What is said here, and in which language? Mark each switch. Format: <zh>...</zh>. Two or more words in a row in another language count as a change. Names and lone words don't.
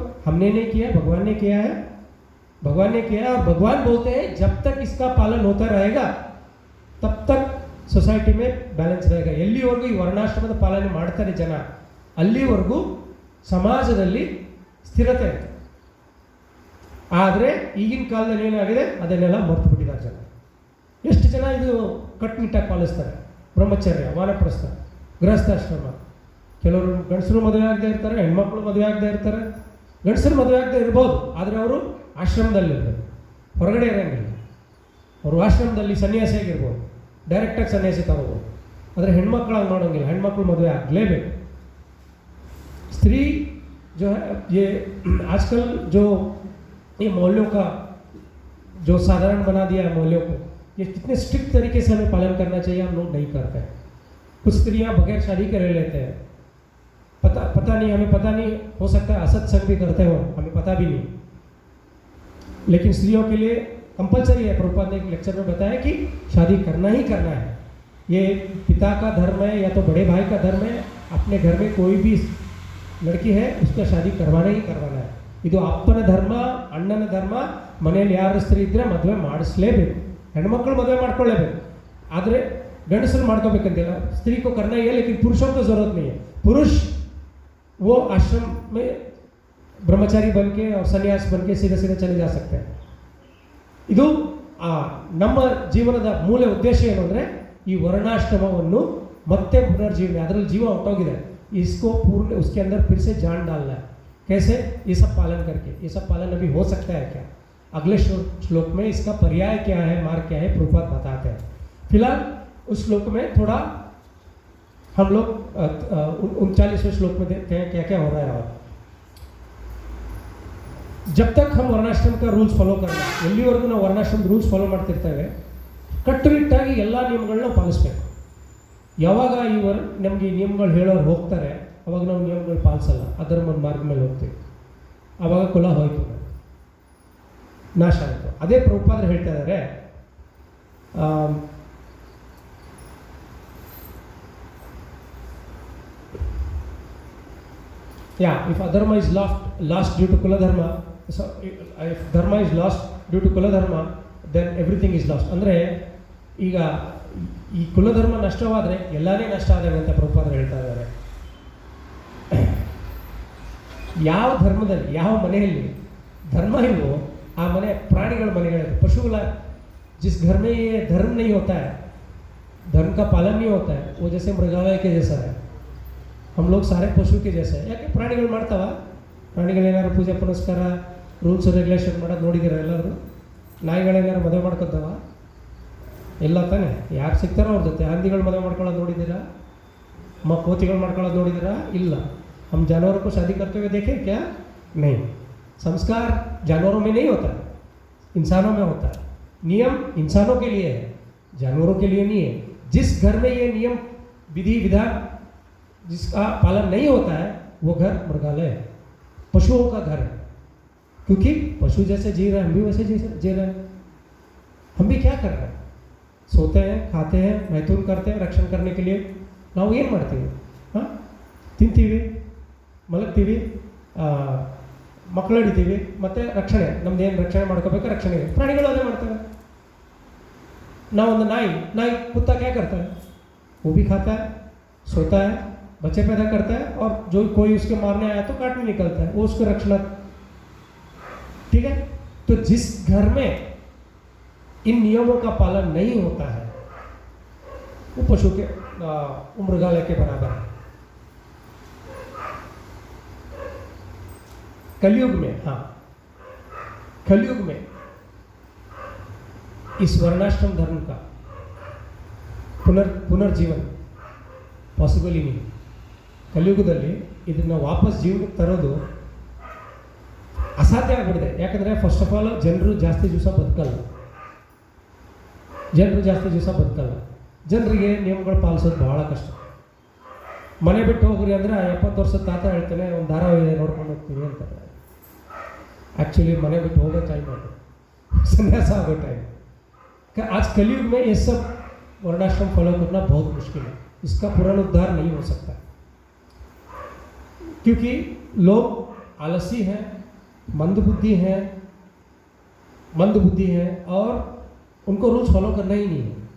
<hi>हमने नहीं किया, भगवान ने किया है। भगवान ने किया है और भगवान बोलते हैं जब तक इसका पालन होता रहेगा तब तक सोसाइटी में ಬ್ಯಾಲೆನ್ಸ್ रहेगा।</hi> <kn>ಎಲ್ಲಿವರೆಗೂ ಈ ವರ್ಣಾಶ್ರಮದ ಪಾಲನೆ ಮಾಡ್ತಾರೆ ಜನ, ಅಲ್ಲಿವರೆಗೂ ಸಮಾಜದಲ್ಲಿ ಸ್ಥಿರತೆ ಇರುತ್ತೆ। ಆದರೆ ಈಗಿನ ಕಾಲದಲ್ಲಿ ಏನಾಗಿದೆ, ಅದನ್ನೆಲ್ಲ ಮರ್ತು ಬಿಟ್ಟಿದ್ದಾರೆ ಜನ। ಎಷ್ಟು ಜನ ಇದು ಕಟ್ಟುನಿಟ್ಟಾಗಿ ಪಾಲಿಸ್ತಾರೆ? ಬ್ರಹ್ಮಚರ್ಯ, ವಾನಪ್ರಸ್ಥ, ಗೃಹಸ್ಥಾಶ್ರಮ। ಕೆಲವರು ಗಂಡಸರು ಮದುವೆ ಆಗದೆ ಇರ್ತಾರೆ, ಹೆಣ್ಮಕ್ಳು ಮದುವೆ ಆಗದೆ ಇರ್ತಾರೆ। ಗಂಡಸರು ಮದುವೆ ಆಗದೆ ಇರ್ಬೋದು, ಆದರೆ ಅವರು ಆಶ್ರಮದಲ್ಲಿರ್ಬೇಕು, ಹೊರಗಡೆ ಇರೋಂಗಿಲ್ಲ। ಅವರು ಆಶ್ರಮದಲ್ಲಿ ಸನ್ಯಾಸಿಯಾಗಿರ್ಬೋದು, ಡೈರೆಕ್ಟಾಗಿ ಸನ್ಯಾಸಿ ತಗೋಬೋದು। ಆದರೆ ಹೆಣ್ಮಕ್ಳಾಗಿ ಮಾಡೋಂಗಿಲ್ಲ, ಹೆಣ್ಮಕ್ಳು ಮದುವೆ ಆಗಲೇಬೇಕು।</kn> <hi>स्त्री जो है, ये आजकल जो ये मोहल्लों का जो साधारण बना दिया है मोहल्लों को, ये कितने स्ट्रिक्ट तरीके से हमें पालन करना चाहिए, हम लोग नहीं करते हैं। कुछ स्त्रियां बगैर शादी के रह लेते हैं, पता नहीं, हमें पता नहीं, हो सकता है असत्संग भी करते हो, हमें पता भी नहीं। लेकिन स्त्रियों के लिए कंपलसरी है। प्रभुपाद ने एक लेक्चर में बताया कि शादी करना ही करना है। ये पिता का धर्म है या तो बड़े भाई का धर्म है। अपने घर में कोई भी लड़की है उसका शादी करवाना ही करवाना है।</hi> <kn>ಇದು ಅಪ್ಪನ ಧರ್ಮ, ಅಣ್ಣನ ಧರ್ಮ। ಮನೆಯಲ್ಲಿ ಯಾರು ಸ್ತ್ರೀ ಇದ್ದರೆ ಮದುವೆ ಮಾಡಿಸ್ಲೇಬೇಕು, ಹೆಣ್ಮಕ್ಳು ಮದುವೆ ಮಾಡ್ಕೊಳ್ಳೇಬೇಕು। ಆದರೆ ಗಂಡಸರು ಮಾಡ್ಕೋಬೇಕಂತಿಲ್ಲ।</kn> <hi>स्त्री को करना ही है लेकिन पुरुषों को ज़रूरत नहीं है। पुरुष वो आश्रम में ब्रह्मचारी बन के और सन्यास बन के सीधे सीधे चले जा सकते हैं।</hi> <kn>ಇದು ನಮ್ಮ ಜೀವನದ ಮೂಲ ಉದ್ದೇಶ ಏನು ಅಂದರೆ ಈ ವರ್ಣಾಶ್ರಮವನ್ನು ಮತ್ತೆ ಪುನರ್ಜೀವನ, ಅದರಲ್ಲಿ ಜೀವ ಹೊರಟೋಗಿದೆ,</kn> <hi>इसको पूर्ण उसके अंदर फिर से जान डालना है। कैसे? ये सब पालन करके। ये सब पालन अभी हो सकता है क्या? अगले श्लोक में इसका पर्याय क्या है, मार्ग क्या है, प्रभुपाद बताते हैं। फिलहाल उस श्लोक में थोड़ा हम लोग 39वें श्लोक में देखते हैं क्या क्या हो रहा है। और जब तक हम वर्णाश्रम का</hi> <en>rules follow</en> <hi>करना,</hi> <kn>ಎಲ್ಲಿವರೆಗೂ ನಾವು ವರ್ಣಾಶ್ರಮ</kn> <en>rules follow</en> <kn>ಮಾಡ್ತಿರ್ತೇವೆ, ಕಟ್ಟುನಿಟ್ಟಾಗಿ ಎಲ್ಲ ನಿಯಮಗಳನ್ನ ಪಾಲಿಸಬೇಕು। ಯಾವಾಗ ನಮಗೆ ಈ ನಿಯಮಗಳು ಹೇಳೋರು ಹೋಗ್ತಾರೆ, ಅವಾಗ ನಾವು ನಿಯಮಗಳು ಪಾಲಿಸಲ್ಲ, ಅಧರ್ಮದ ಮಾರ್ಗ ಮೇಲೆ ಹೋಗ್ತೀವಿ, ಆವಾಗ ಕುಲ ಹೋಯಿತು, ನಾಶ ಆಯಿತು। ಅದೇ ಪ್ರಭುಪಾದರು ಹೇಳ್ತಾ ಇದ್ದಾರೆ,</kn> <en>if adharma is lost due to</en> <hi>कुल धर्म,</hi> <en>so if dharma is lost due to</en> <hi>कुल धर्म,</hi> <en>then everything is lost.</en> <kn>ಅಂದರೆ ಈಗ ಈ ಕುಲಧರ್ಮ ನಷ್ಟವಾದರೆ ಎಲ್ಲನೇ ನಷ್ಟ ಆದಾಗ ಅಂತ ಪ್ರಭುಪಾದರು ಹೇಳ್ತಾ ಇದ್ದಾರೆ। ಯಾವ ಧರ್ಮದಲ್ಲಿ, ಯಾವ ಮನೆಯಲ್ಲಿ ಧರ್ಮ ಇಲ್ವೋ ಆ ಮನೆ ಪ್ರಾಣಿಗಳ ಮನೆಗಳಿದೆ, ಪಶುಗಳ।</kn> <hi>जिस घर में ये धर्म नहीं होता है, धर्म का पालन नहीं होता है, वो जैसे मृगालय के जैसा है। हम लोग सारे पशु के जैसे है।</hi> <kn>ಯಾಕೆ ಪ್ರಾಣಿಗಳು ಮಾಡ್ತಾವ? ಪ್ರಾಣಿಗಳೇನಾದ್ರು ಪೂಜೆ ಪುನಸ್ಕಾರ</kn> <en>rules regulation</en> <kn>ಮಾಡೋದು ನೋಡಿದ್ದೀರ ಎಲ್ಲರೂ? ನಾಯಿಗಳೇನಾದ್ರು ಮದುವೆ ಮಾಡ್ಕೊತಾವ? ಇಲ್ಲ ತಾನೆ? ಯಾರು ಸಿಗ್ತಾರೋ ಅವ್ರ ಜೊತೆ। ಹಂದಿಗಳು ಮದುವೆ ಮಾಡ್ಕೊಳ್ಳೋದು ನೋಡಿದ್ದೀರಾ? ಕೋತಿಗಳು ಮಾಡ್ಕೊಳ್ಳೋದು ನೋಡಿದ್ದೀರಾ? ಇಲ್ಲ।</kn> <hi>हम जानवरों को शादी करते हुए देखें क्या? नहीं। संस्कार जानवरों में नहीं होता, इंसानों में होता है। नियम इंसानों के लिए है, जानवरों के लिए नहीं है। जिस घर में ये नियम विधि विधान जिसका पालन नहीं होता है वो घर मृगालय है, पशुओं का घर है। क्योंकि पशु जैसे जी रहे हैं हम भी वैसे जी रहे हैं। हम भी क्या कर रहे हैं? सोते हैं, खाते हैं, मैथुन करते हैं रक्षण करने के लिए।</hi> <kn>ನಾವು ಏನು ಮಾಡ್ತೀವಿ? ಹಾಂ, ತಿಂತೀವಿ, ಮಲಗ್ತೀವಿ, ಮಕ್ಕಳು ಹಿಡಿತೀವಿ, ಮತ್ತು ರಕ್ಷಣೆ ನಮ್ದು ಏನು ರಕ್ಷಣೆ ಮಾಡ್ಕೋಬೇಕು ರಕ್ಷಣೆ ಇದೆ। ಪ್ರಾಣಿಗಳು ಅದೇ ಮಾಡ್ತವೆ। ನಾವೊಂದು ನಾಯಿ</kn> <hi>कुत्ता क्या करता है? वो भी खाता है, सोता है, बच्चे पैदा करता है, और जो कोई उसके मारने आया तो काटने निकलता है, वो उसको रक्षण। ठीक है, तो जिस घर में इन नियमों का पालन नहीं होता है वो पशु के मृगालय के बराबर है। कलयुग में, हाँ, कलयुग में इस वर्णाश्रम धर्म का पुनर्जीवन</hi> <kn>ಪಾಸಿಬಲ್ ಇಲ್ಲ। ಕಲಿಯುಗದಲ್ಲಿ ಇದನ್ನು ವಾಪಸ್ ಜೀವನಕ್ಕೆ ತರೋದು ಅಸಾಧ್ಯ ಆಗಿಬಿಟ್ಟಿದೆ। ಯಾಕಂದರೆ</kn> <en>first of all</en> <kn>ಜನರು ಜಾಸ್ತಿ ದಿವಸ ಬದುಕಲ್ಲ, ಜನರಿಗೆ ನಿಯಮಗಳು ಪಾಲಿಸೋದು ಬಹಳ ಕಷ್ಟ। ಮನೆ ಬಿಟ್ಟು ಹೋಗ್ರಿ ಅಂದರೆ 70 ವರ್ಷದ ತಾತ ಹೇಳ್ತಾನೆ ಒಂದು ಧಾರಾವಾಹಿ ನೋಡ್ಕೊಂಡು ಹೋಗ್ತೀವಿ ಅಂತಾರೆ। ಎಕ್ಚುಅಲಿ ಮನೆ ಬಿಟ್ಟು ಹೋಗೋ ಟೈಮ್ ಅದು, ಸನ್ಯಾಸ ಆಗೋ ಟೈಮ್।</kn> <hi>आज कलयुग में ये सब वर्णाश्रम फॉलो करना बहुत मुश्किल है, इसका पुनरुद्धार नहीं हो सकता, क्योंकि लोग आलसी हैं, मंदबुद्धि हैं और उनको</hi> <en>rules follow</en> <hi>करना ही नहीं है।</hi>